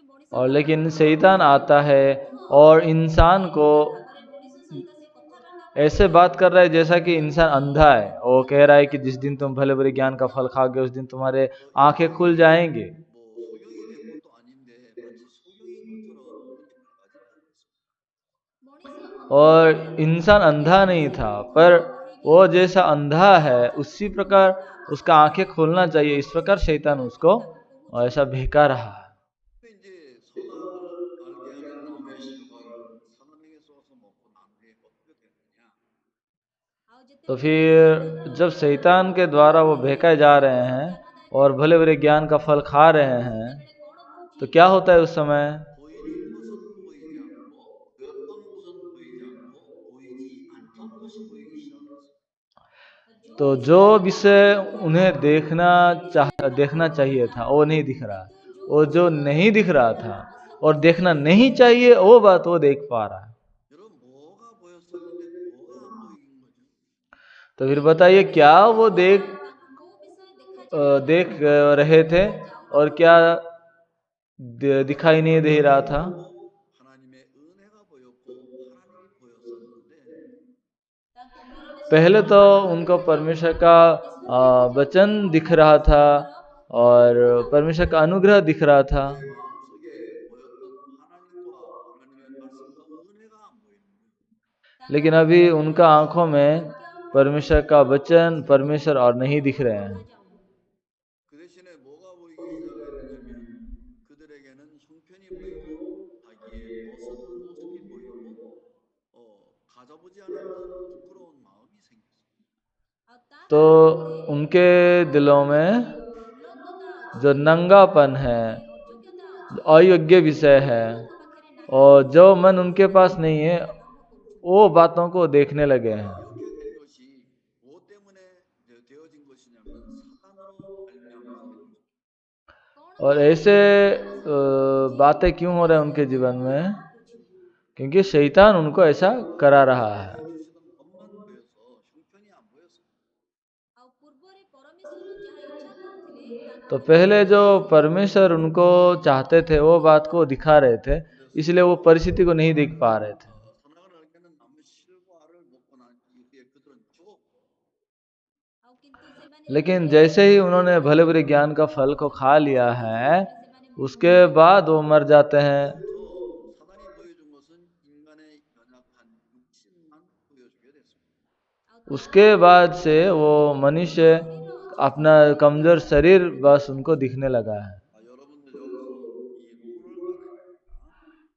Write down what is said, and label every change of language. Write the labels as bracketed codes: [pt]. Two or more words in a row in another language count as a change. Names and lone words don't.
[hi] और लेकिन शैतान आता है और इंसान को ऐसे बात कर रहा है जैसा कि इंसान अंधा है। वो कह रहा है कि जिस दिन तुम भले बुरे ज्ञान का फल खाओगे उस दिन तुम्हारे आंखें खुल जाएंगे। [ko] 뭐 소경이 된 것도 아닌데 마치 소경인 것처럼 느낌을 가진다는 것입니다. [hi] और इंसान अंधा नहीं था, पर वो जैसा अंधा है उसी प्रकार उसका आंखें खोलना चाहिए, इस प्रकार शैतान उसको ऐसा बहका रहा है। [ko] 이제 선악을 알게 하는 나무의 실과를 사람에게 쏘아서 먹고 나무에 어떻게 되느냐? [hi] तो फिर जब शैतान के द्वारा वो बहकाए जा रहे हैं और भले बुरे ज्ञान का फल खा रहे हैं, तो क्या होता है उस समय? [ko] 보이는 것은 보이지 않고 보였던 것은 보이지 않고 보이지 않던 것이 보이기 시작했어. [hi] तो जो विषय उन्हें देखना चाहिए था वो नहीं दिख रहा, वो जो नहीं दिख रहा था और देखना नहीं चाहिए वो बात वो देख पा रहा है। [ko] 여러분 뭐가 보였었는데 뭐가 안 보이는 거죠? [hi] तो फिर बताइए क्या वो देख रहे थे और क्या दिखाई नहीं दे रहा था? [ko] 하나님의 은혜가 보였고 하나님이 보였었는데 [hi] पहले तो उनको परमेश्वर का वचन दिख रहा था और परमेश्वर का अनुग्रह दिख रहा था, [ko] 내 마음속에 보였던 하나님과 하나님의 말씀과 은혜가 안 보이는 거예요. [hi] लेकिन अभी उनका आंखों में परमेश्वर का वचन, परमेश्वर और नहीं दिख रहे हैं। [ko] 그 대신에 뭐가 보이기 시작했느냐면 그들에게는 형편이 보이고 자기의 벗은 모습이 보이고 가져보지 않았던 부끄러운 마음이 생겼어요. [hi] तो उनके दिलों में जो नंगापन है, अयोग्य विषय है और जो मन उनके पास नहीं है वो बातों को देखने लगे हैं। [ko] 이렇게 된 것이 뭐 때문에 되어진 것이냐면 사단으로 말미암아서 된 것입니다. [hi] और ऐसे बातें क्यों हो रहे हैं उनके जीवन में? क्योंकि शैतान उनको ऐसा करा रहा है। [ko] 주시던 것만 보여서 형편이 안 보였어요. [hi] तो पहले जो परमेश्वर उनको चाहते थे वो बात को दिखा रहे थे, इसलिए वो परिस्थिति को नहीं देख पा रहे थे। [ko] 선악을 알게는 나무 실과를 먹고 난 이후에 그들은 죽었고 [hi] लेकिन जैसे ही उन्होंने भले बुरे ज्ञान का फल को खा लिया है उसके बाद वो मर जाते हैं। [ko] 그때부터 사단이 보여준 것은 인간의 연약한 육신만 보여주게 됐습니다. [hi] उसके बाद से वो मनुष्य अपना कमजोर शरीर बस उनको दिखने लगा है। [ko] 여러분들 여기서 이 룰을 알아야 됩니다.